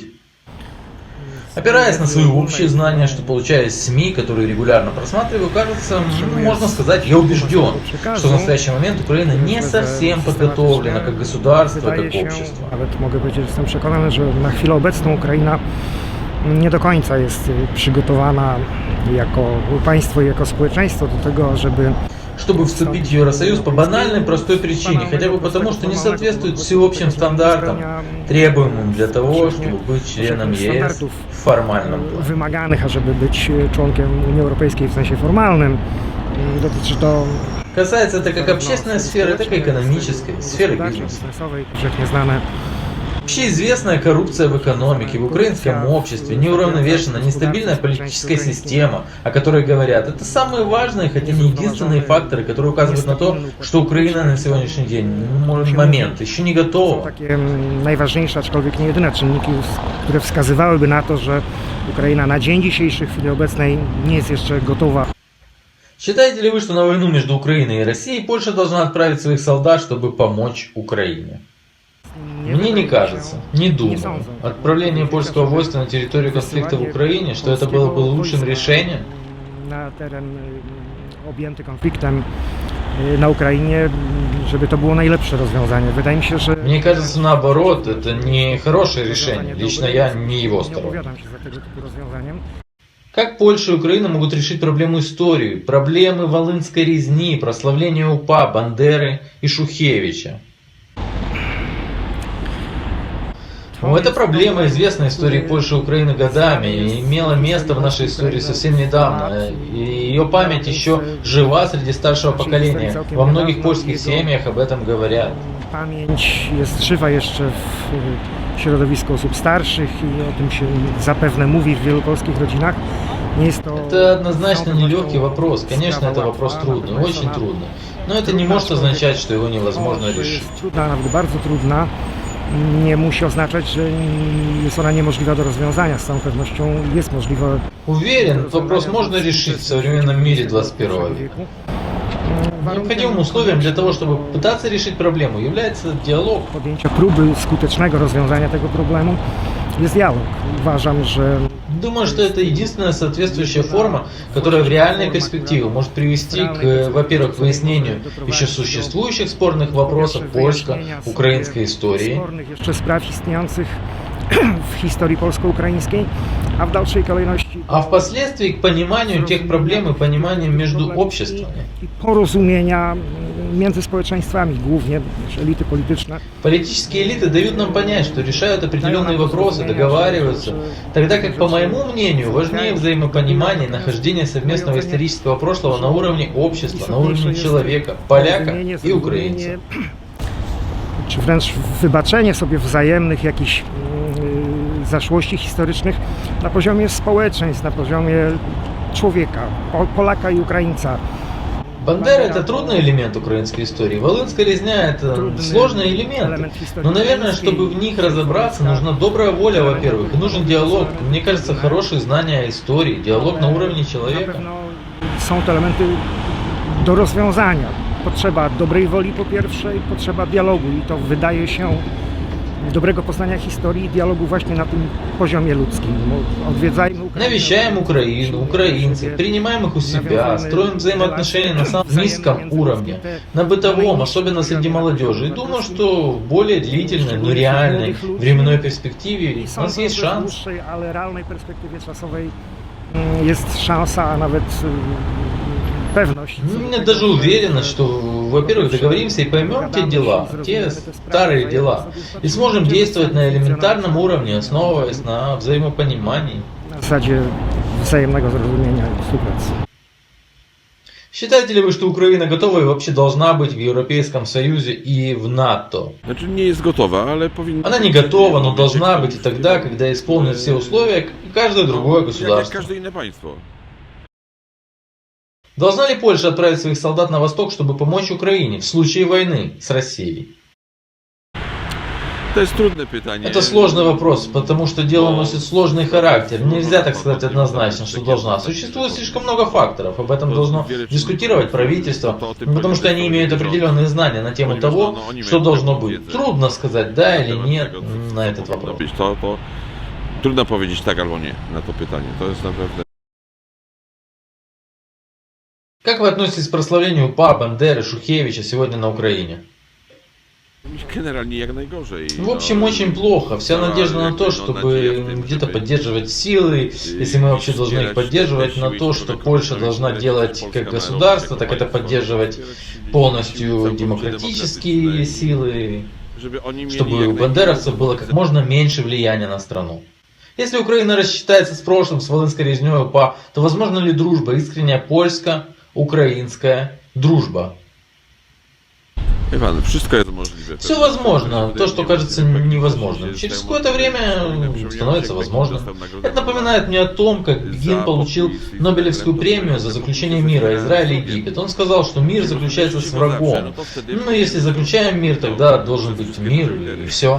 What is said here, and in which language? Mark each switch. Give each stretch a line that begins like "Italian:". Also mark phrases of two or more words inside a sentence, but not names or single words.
Russian: Опираясь на свои общие знания, что получаю из СМИ, которые регулярно просматриваю, кажется, можно сказать, я убежден, что в настоящий момент Украина не совсем подготовлена как государство, как общество.
Polish: Nawet mogę powiedzieć, że jestem przekonany, że na chwilę obecną Ukraina nie do końca jest przygotowana jako państwo i jako społeczeństwo do tego,
Russian: чтобы вступить в Евросоюз по банальной простой причине, хотя бы потому, что не соответствует всеобщим стандартам, требуемым для того, чтобы быть членом ЕС в формальном плане.
Polish: Wymaganych, ażeby być członkiem Unii Europejskiej w sensie formalnym. Dotyczy to
Russian: Касается это как общественной сферы, так и экономической, сферы бизнеса. Общеизвестная коррупция в экономике, в украинском обществе, неуравновешенная, нестабильная политическая система, о которой говорят. Это самые важные, хотя не единственные факторы, которые указывают на то, что Украина на сегодняшний день, момент, еще не готова.
Polish: Takie najważniejsze, aczkolwiek nie jedyne czynniki, które wskazywałyby na to, że Ukraina na dzień dzisiejszy, w chwili obecnej nie jest jeszcze gotowa.
Russian: Считаете ли вы, что на войну между Украиной и Россией Польша должна отправить своих солдат, чтобы помочь Украине? Мне не кажется, не думаю. Отправление польского войска на территорию конфликта в Украине, что это было бы лучшим решением?
Polish: Na teren objęty konfliktem na Ukrainie, żeby to było najlepsze rozwiązanie. Wydaje mi się, że...
Russian: Мне кажется, наоборот, это не хорошее решение. Лично я не его сторонник. Как Польша и Украина могут решить проблему истории, проблемы Волынской резни, прославления УПА, Бандеры и Шухевича? Эта проблема известна истории Польши и Украины годами и имела место в нашей истории совсем недавно. И ее память еще жива среди старшего поколения. Во многих польских семьях об этом говорят.
Polish: Pamięć jest żywa jeszcze w środowisku osób starszych i o tym się zapewne mówi w wielu polskich rodzinach. Nie jest to...
Russian: Это однозначно нелегкий вопрос. Конечно, это вопрос трудный, очень трудный. Но это не может означать, что его невозможно решить.
Polish: Trudna, nawet bardzo trudna. Nie musi oznaczać, że jest ona niemożliwa do rozwiązania. Z całą pewnością jest możliwa.
Russian: Уверен, этот вопрос можно решить в современном мире 21 века. Необходимым условием для того, чтобы пытаться решить проблему, является диалог.
Polish: Podjęcia próby skutecznego rozwiązania tego problemu jest dialog. Uważam, że...
Russian: Думаю, что это единственная соответствующая форма, которая в реальной перспективе может привести к, во-первых, выяснению еще существующих спорных вопросов польско-украинской истории.
Polish: Spornych jeszcze spraw istniejących w historii polsko-ukraińskiej, a w dalszej kolejności...
Russian: А впоследствии к пониманию тех проблем и пониманию между обществами.
Polish: Porozumienia między społeczeństwami, głównie elity polityczne.
Russian: Политические элиты дают нам понять, что решают определенные вопросы, договариваются, тогда как, по моему мнению, важнее взаимопонимание и нахождение совместного исторического прошлого на уровне общества, на уровне человека, поляка и украинца.
Polish: Czy wręcz wybaczenie sobie wzajemnych jakichś zaszłości historycznych na poziomie społeczeństw, na poziomie człowieka, Polaka i Ukraińca.
Russian: Бандера — это трудный элемент украинской истории. Волынская резня — это сложный элемент. Но, наверное, чтобы в них разобраться, нужна добрая воля, во-первых, и нужен диалог. Мне кажется, хорошие знания истории, диалог на уровне человека.
Polish: Są to elementy do rozwiązania. potrzeba dobrej woli po pierwsze i potrzeba dialogu i to wydaje się dobrego poznania historii i dialogu właśnie на tym poziomie ludzkim. Odwiedzajmy Ukrainę.
Russian: Навещаем Украину, украинцев, принимаем их у себя, строим взаимоотношения на самом низком уровне, на бытовом, особенно среди молодежи. И думаю, что в более длительной, но реальной временной перспективе у нас есть шанс.
Polish: Ale realnej perspektywie czasowej jest szansa, a nawet pewność.
Russian: У меня даже уверенность, что, во-первых, договоримся и поймем те дела, те старые дела, и сможем действовать на элементарном уровне, основываясь на взаимопонимании.
Polish: W zasadzie wzajemnego zrozumienia i współpracy.
Russian: Считаете ли вы, что Украина готова и вообще должна быть в Европейском Союзе и в НАТО?
Polish: Znaczy nie jest gotowa, ale powinna...
Russian: Она не готова, но должна быть и тогда, когда исполнит все условия, как и каждое другое
Polish: Jak
Russian: государство.
Polish: każde inne państwo.
Russian: Должна ли Польша отправить своих солдат на восток, чтобы помочь Украине в случае войны с Россией?
Polish: To jest trudne pytanie.
Russian: Это сложный вопрос, потому что дело носит сложный характер. Нельзя так сказать однозначно, что должна. Существует слишком много факторов. Об этом должно дискутировать правительство, потому что они имеют определенные знания на тему того, что должно быть. Трудно сказать да или нет на этот вопрос.
Polish: To trudno powiedzieć tak albo nie na to pytanie. To jest naprawdę...
Russian: Как вы относитесь к прославлению УПА, Бандеры, Шухевича сегодня на Украине?
Polish: Generalnie jak najgorzej.
Russian: В общем, очень плохо. Вся надежда на то, чтобы где-то поддерживать силы, если мы вообще должны их поддерживать, на то, что Польша должна делать как государство, так это поддерживать полностью демократические силы, чтобы у бандеровцев было как можно меньше влияния на страну. Если Украина рассчитается с прошлым, с Волынской резней УПА, то возможно ли дружба, искренняя польско-украинская дружба? Иван,
Polish: wszystko jest możliwe.
Russian: Все возможно. То, что кажется невозможным, через какое-то время становится возможным. Это напоминает мне о том, как Бегин получил Нобелевскую премию за заключение мира Израиль и Египет. Он сказал, что мир заключается с врагом. Ну, если заключаем мир, тогда должен быть мир и все.